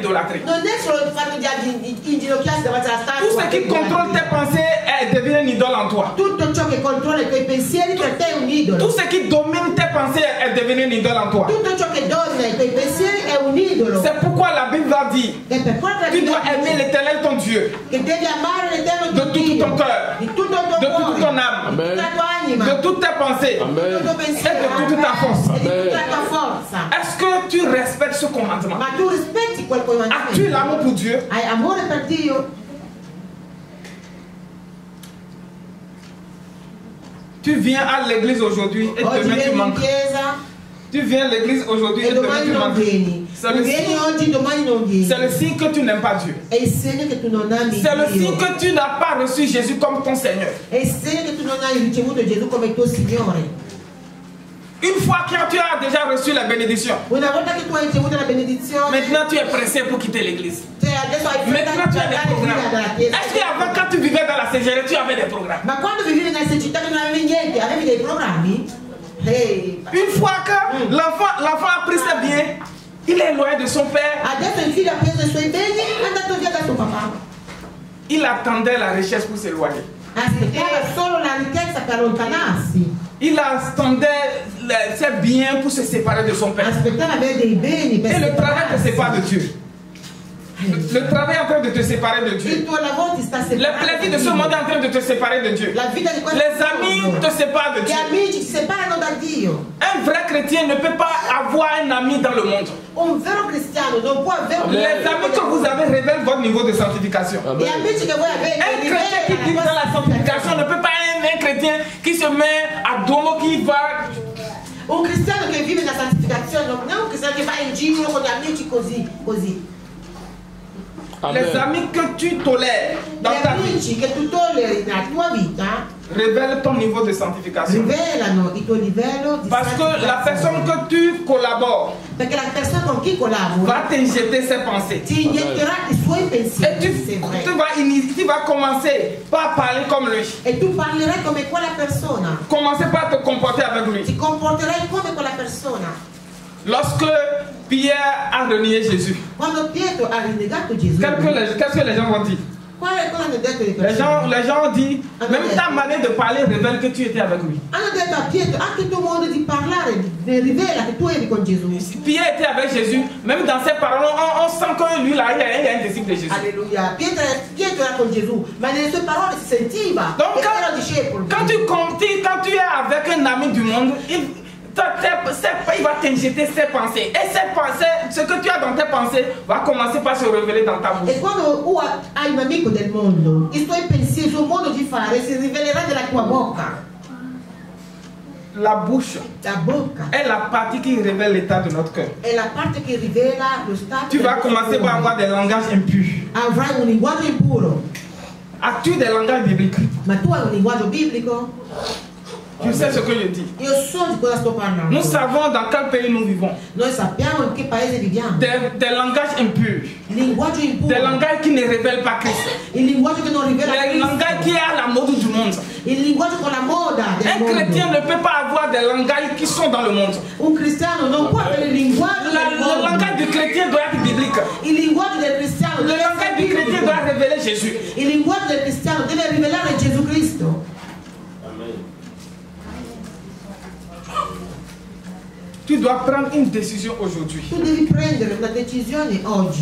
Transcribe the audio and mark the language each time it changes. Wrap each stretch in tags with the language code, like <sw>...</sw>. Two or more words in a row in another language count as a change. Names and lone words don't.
<fr>l'idolâtrie.</fr> <it>Non è solo il fatto di inginocchiarsi davanti alla statua.</it> <fr>Tout ce qui contrôle tes pensées devient une idole en toi.</fr> <it>Tutto ciò che controlla i tuoi pensieri per te è un idolo.</it> <fr>Tout ce qui domine tes pensées est devenu une idole en toi.</fr> <it>Tutto ciò che domina i tuoi pensieri è un idolo.</it> <fr>C'est pourquoi la Bible va dire,</fr> <it>E per quello</it> <fr>tu dois aimer l'Éternel ton Dieu</fr> <it>che devi amare l'Eterno</it> <fr>de tout ton cœur,</fr> <it>di tutto il tuo</it> <fr>de toute</fr> <it>cuore,</it> <fr>ton âme,</fr> <it>di tutta la tua anima,</it> <fr>de toutes tes pensées.</fr> <it>di tutto il tuo pensiero,</it> <fr>Et de toute ta force.</fr> <it>e di tutta la tua forza.</it> <fr>Est-ce que tu respectes ce commandement?</fr> <it>Ma tu rispetti quel comandamento?</it> <fr>As-tu l'amour pour Dieu?</fr> <it>Hai amore per Dio?</it> <fr>Tu viens à l'église aujourd'hui et</fr> <it>Oggi</it> <fr>demain tu</fr> <it>vieni in</it> <fr>manques.</fr> <it>chiesa</it> <fr>Tu viens à l'église aujourd'hui</fr> <it>e</it> <fr>et demain</fr> <it>domani</it> <fr>tu</fr> <it>non</it> <fr>manques.</fr> <it>vieni.</it> <fr>C'est</fr> <it>Tu</it> <fr>le</fr> <it>vieni</it> <fr>signe-</fr> <it>oggi, domani non vieni.</it> <fr>c'est le signe que tu n'aimes pas Dieu.</fr> <it>È il segno che tu non ami</it> <fr>C'est le signe</fr> <it>Dio.</it> <fr>que tu n'as pas reçu Jésus comme ton Seigneur.</fr> <it>È il segno che tu non hai ricevuto Gesù come il tuo Signore.</it> <fr>Une fois que tu as déjà reçu la bénédiction,</fr> <it>Una volta che tu hai ricevuto la benedizione,</it> <fr>maintenant tu es pressé pour quitter l'église.</fr> <it>adesso hai</it> <fr>Maintenant tu as des programmes.</fr> <it>dalla chiesa.</it> <fr>Est-ce qu'avant, quand tu vivais dans la CGR, tu avais des programmes?</fr> <it>Ma quando vivevi nella città che non avevi niente, avevi dei programmi? Ehi,</it> <fr>Une fois que l'enfant a pris ses biens, il est loin de son père,</fr> <it>adesso il figlio ha preso i suoi beni e è andato via da suo papà.</it> <fr>il attendait la richesse pour s'éloigner.</fr> <it>Aspettava solo la ricchezza per allontanarsi.</it> <fr>Il attendait ses biens pour se séparer de son père.</fr> <it>Aspettava avere dei beni per</it> <fr>Et le travail te</fr> <it>separarsi.</it> <fr>sépare de Dieu. Le travail est en train de te séparer de</fr> <it>Il</it> <fr>Dieu.</fr> <it>tuo lavoro ti sta</it> <fr>Le</fr> <it>separando.</it> <fr>plaisir de ce monde est en train de te séparer de Dieu.</fr> <it>La vita di questo</it> <fr>Les amis</fr> <it>mondo.</it> <fr>te séparent de</fr> <it>Gli</it> <fr>Dieu.</fr> <it>amici ti separano da Dio.</it> <fr>Un vrai chrétien ne peut pas avoir un ami dans le monde.</fr> <it>Un vero cristiano non può avere un</it> <fr>Les amis que vous avez révèlent votre niveau de sanctification.</fr> <it>Gli amici che voi avete</it> <fr>Un chrétien qui vit dans la sanctification ne peut pas être un chrétien qui se met à domo, qui va.</fr> <it>Un cristiano che vive nella santificazione non è un cristiano che va in giro con gli amici così.</it> <fr>Les amis que tu tolères dans</fr> <it>Gli</it> <fr>ta vie</fr> <it>amici che tu tolleri nella tua vita</it> <fr>révèlent ton niveau de sanctification.</fr> <it>rivelano il tuo livello di</it> <fr>Parce que la personne</fr> <it>santificazione.</it> <fr>que tu collabores</fr> <it>Perché la persona con chi collabora</it> <fr>va t'injecter ses pensées.</fr> <it>ti inietterà i suoi</it> <fr>Et</fr> <it>pensieri, se vuoi.</it> <fr>tu vas commencer par parler comme lui.</fr> <it>E tu parlerai come quella persona,</it> <fr>Commencer par te comporter avec lui.</fr> <it>ti comporterai come quella persona.</it> <fr>Lorsque Pierre a renié Jésus,</fr> <it>Quando Pietro ha rinnegato Gesù,</it> <fr>qu'est-ce que les gens vont dire?</fr> <it>cosa hanno detto le</it> <fr>Les</fr> <it>persone?</it> <fr>gens ont dit, même ta manière de parler révèle que tu étais avec lui.</fr> <it>Hanno detto a Pietro, anche il tuo modo di parlare rivela che tu eri con Gesù.</it> <fr>Pierre était avec Jésus, même dans ses paroles, on sent que lui là, il est un disciple de Jésus. Alleluia.</fr> <it>Pietro era con Gesù, ma nelle sue parole si sentiva</it> <fr>Donc</fr> <it>che era discepolo.</it> <fr>quand tu es avec un ami du monde, il va t'injecter ses pensées. Et ces pensées, ce que tu as dans tes pensées, va commencer par se révéler dans ta bouche.</fr> <it>E quando hai un amico del mondo, i tuoi pensieri, il suo modo di fare si rivelerà nella tua bocca.</it> <fr>La bouche</fr> <it>La bocca</it> <fr>est la partie qui révèle l'état de notre cœur.</fr> <it>è la parte che rivela lo stato.</it> <fr>Tu vas commencer par avoir des langages impurs.</fr> <it>Avrai un linguaggio impuro,</it> <fr>As-tu des langages bibliques?</fr> <it>ma tu hai un linguaggio biblico?</it> <fr>Tu sais ce que je dis.</fr> <it>Io so di cosa sto parlando.</it> <fr>Nous savons dans quel pays nous vivons.</fr> <it>Noi sappiamo in che paese viviamo.</it> <fr>Des langages impurs.</fr> <it>Il linguaggio impuro,</it> <fr>Des langages qui ne révèlent pas Christ.</fr> <it>il linguaggio che non rivela</it> <fr>Les</fr> <it>Cristo,</it> <fr>langages qui are la mode du monde.</fr> <it>il linguaggio con la moda del</it> <fr>Un</fr> <it>mondo.</it> <fr>chrétien ne peut pas avoir des langages qui sont dans le monde.</fr> <it>Un cristiano non può avere il linguaggio del</it> <fr>Le</fr> <it>mondo.</it> <fr>langage du chrétien doit être biblique.</fr> <it>Il linguaggio del cristiano</it> <fr>Le</fr> <it>deve essere</it> <fr>langage du chrétien</fr> <it>biblico.</it> <fr>doit révéler Jésus.</fr> <it>Il linguaggio del cristiano deve rivelare Gesù Cristo.</it> <fr>Tu dois prendre une décision aujourd'hui.</fr> <it>Tu devi prendere una decisione oggi.</it>